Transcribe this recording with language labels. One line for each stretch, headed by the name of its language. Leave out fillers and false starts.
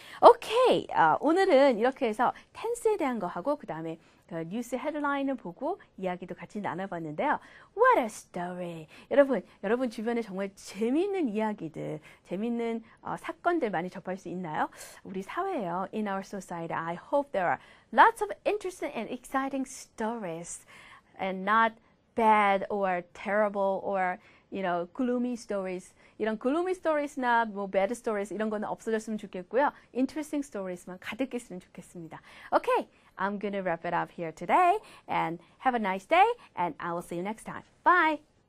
Korean: Okay, 오늘은 이렇게 해서 tense에 대한 거 하고 그 다음에 그 뉴스 헤드라인을 보고 이야기도 같이 나눠봤는데요.
English: What a story!
Korean: 여러분 주변에 정말 재미있는 이야기들, 재미있는 사건들 많이 접할 수 있나요? 우리 사회에요.
English: In our society, I hope there are lots of interesting and exciting stories. And not bad or terrible or gloomy stories.
Korean: 이런 gloomy stories나 bad stories 이런 거는 없어졌으면 좋겠고요. Interesting stories만 가득했으면 좋겠습니다.
English: Okay, I'm gonna wrap it up here today and have a nice day and I will see you next time. Bye.